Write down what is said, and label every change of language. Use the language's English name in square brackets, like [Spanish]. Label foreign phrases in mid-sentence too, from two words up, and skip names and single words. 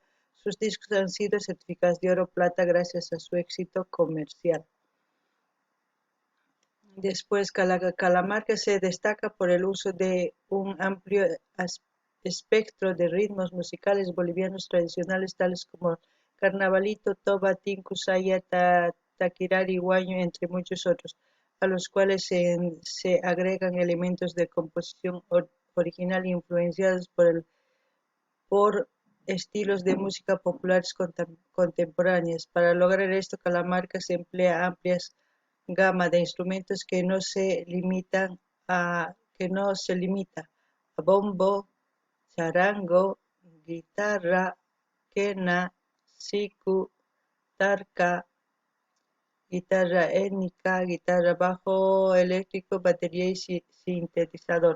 [Spanish] Sus discos han sido certificados de oro plata gracias a su éxito comercial. Después, Calamarca se destaca por el uso de un amplio espectro de ritmos musicales bolivianos tradicionales tales como carnavalito, toba, tinku, saya, taquirari, guaño, entre muchos otros, a los cuales se agregan elementos de composición original influenciados por estilos de música populares contemporáneas. Para lograr esto, Calamarca se emplea amplias gama de instrumentos que no se limita a bombo, charango, guitarra, quena, siku, tarca, guitarra étnica, guitarra bajo eléctrico, batería y sintetizador.